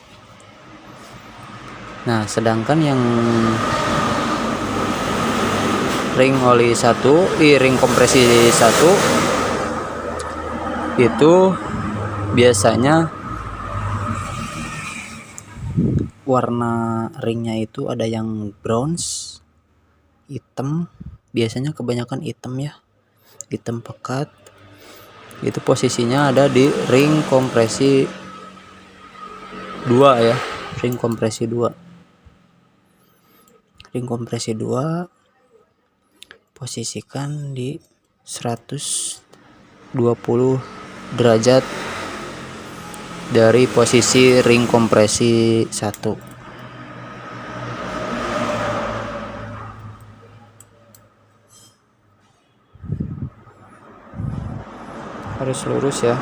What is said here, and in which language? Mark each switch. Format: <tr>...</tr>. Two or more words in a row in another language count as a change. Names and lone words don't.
<id>Nah, sedangkan yang ring oli 1, ring kompresi 1 itu biasanya warna ringnya itu ada yang bronze, hitam, biasanya kebanyakan hitam ya, hitam pekat. Itu posisinya ada di ring kompresi 2 ya, ring kompresi 2. Ring kompresi 2 posisikan di 120 derajat dari posisi ring kompresi 1. Harus lurus ya.</id>